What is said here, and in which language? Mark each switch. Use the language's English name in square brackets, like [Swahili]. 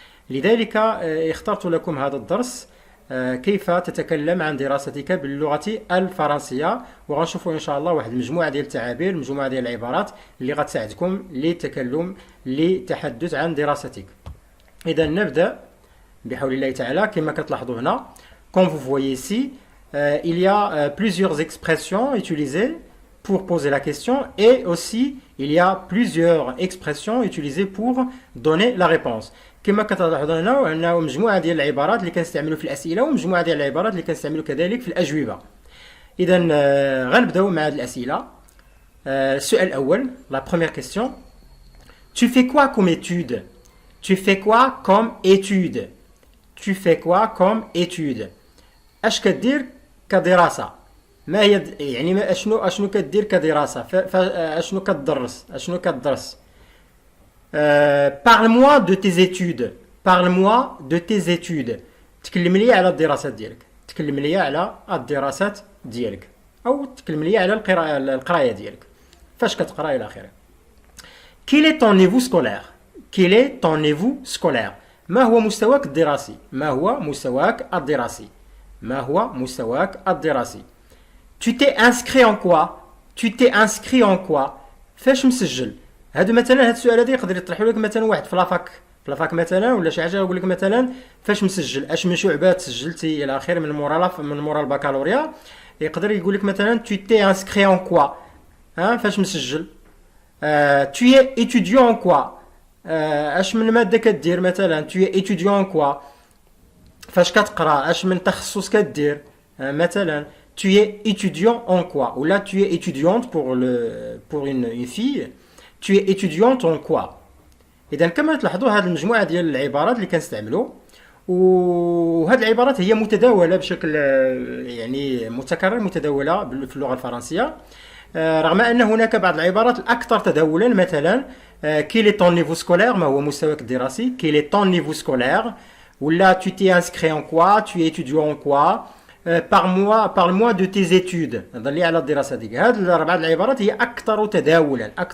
[Arabic] لذلك اخترت لكم هذا الدرس، كيف تتكلم عن دراستك باللغة الفرنسية، وغنشوفوا إن شاء الله واحد المجموعة ديال التعابير، مجموعة ديال العبارات اللي غتساعدكم للتحدث عن دراستك. إذا نبدأ بحول الله تعالى. [French] كما كتلاحظوا هنا comme vous voyez ici il y a plusieurs expressions utilisées pour poser la question, et aussi il y a plusieurs expressions utilisées pour donner la réponse. [Arabic] كما كتلاحظوا هنا انه مجموعه ديال العبارات اللي كنستعملوا في الاسئله ومجموعه ديال العبارات اللي كنستعملوا كذلك في الاجوبه. اذا غنبداو مع هذه الاسئله. السؤال الاول، لا بروميير كيسيون: Tu fais quoi comme étude? [French] Tu fais quoi comme étude? Tu fais quoi comme étude? [Arabic] اش كدير كدراسه؟ ما هي يعني اشنو كدير كدراسه؟ اشنو كتدرس؟ اشنو كتدرس؟ Parle-moi de tes études. [French] Parle-moi de tes études. [Arabic] تكلم لي على الدراسات ديالك. تكلم لي على الدراسات ديالك، او تكلم لي على القرايه ديالك. فاش كتقرا الى اخره. [French] Quel est ton niveau scolaire? Quel est ton niveau scolaire? [Arabic] ما هو مستواك الدراسي؟ ما هو مستواك الدراسي؟ ما هو مستواك الدراسي؟ Tu t'es inscrit en quoi? [French] Tu t'es inscrit en quoi? [Arabic] فاش مسجل؟ هادو مثلا هاد السؤال هذا يقدر يطرحوا لك مثلا واحد في لافاك مثلا ولا شي حاجه، يقول لك مثلا فاش مسجل، اش من شعبات سجلتي الى اخره من مورا البكالوريا. يقدر يقول لك مثلا tu t'es inscrit en quoi؟ فاش مسجل. [French] tu es étudiant en quoi؟ اش من ماده كدير مثلا tu es étudiant en quoi؟ فاش كتقرا اش من تخصص كدير مثلا tu es étudiant en quoi؟ ولا tu es étudiante pour une fille. [Arabic] Tu es étudiante en quoi؟ إذا كما تلاحظوا هذه المجموعة ديال العبارات اللي كنستعملوا، وهذه العبارات هي متداولة بشكل يعني متكرر، متداولة في اللغة الفرنسية، رغم أن هناك بعض العبارات الأكثر تداولا. [French] مثلا quel est ton niveau scolaire؟ ما هو مستواك الدراسي؟ quel est ton niveau scolaire؟ ولا tu t'es inscrit en quoi؟ tu es étudiant en quoi؟ parle-moi de tes études. [Arabic] هضر لي على الدراسة ديالك. هذه الأربعة العبارات هي أكثر تداولا.